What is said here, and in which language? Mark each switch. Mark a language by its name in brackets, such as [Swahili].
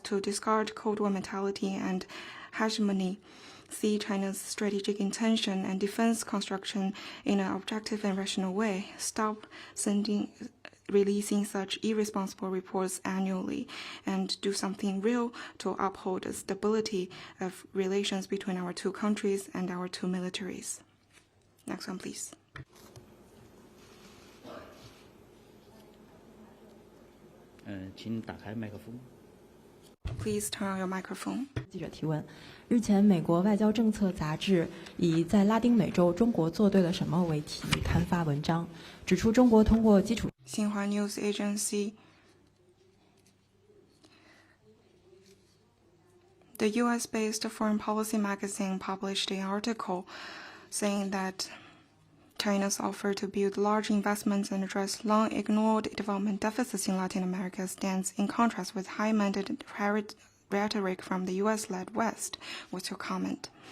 [English] to discard Cold War mentality and hegemony, see China's strategic intention and defense construction in an objective and rational way, stop releasing such irresponsible reports annually, and do something real to uphold the stability of relations between our two countries and our two militaries. Next one, please. [Chinese] 请打开麦克风。 [English] Please turn on your microphone. [Chinese] 记者提问：日前，美国外交政策杂志以在拉丁美洲中国做对了什么为题刊发文章，指出中国通过基础。 [English] 新华 News Agency. The US-based foreign policy magazine published an article saying that China's offer to build large investments and address long-ignored development deficits in Latin America stands in contrast with high-minded rhetoric from the US-led West. What's your comment?